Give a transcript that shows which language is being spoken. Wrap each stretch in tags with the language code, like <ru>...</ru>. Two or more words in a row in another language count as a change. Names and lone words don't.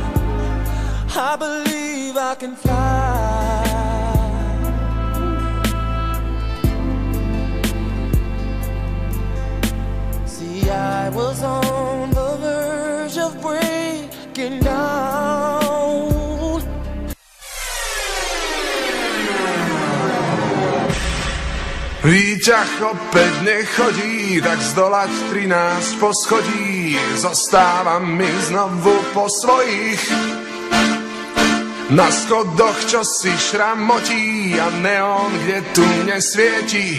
<en>I believe I can fly. See, I was on the verge of breaking down.</en> <sk>Výťah opäť nechodí, tak zdolať 13 poschodí. Zostávam mi znovu po svojich. Na schodoch čo si šramotí a neon, kde tu nesvieti.</sk>